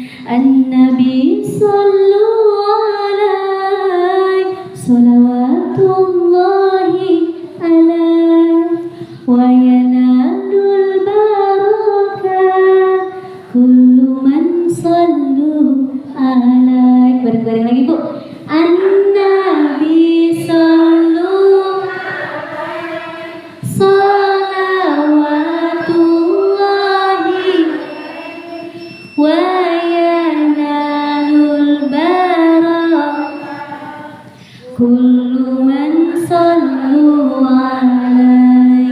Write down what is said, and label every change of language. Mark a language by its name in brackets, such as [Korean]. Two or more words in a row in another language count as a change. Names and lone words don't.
[Arabic] النبي صلوا عليه صلوات الله عليه وينال البركة كل من صلى عليه. [Indonesian] Bareng-bareng lagi Bu. [Arabic] النبي صلوا صلوات الله وينال البركة كل من صلى عليه.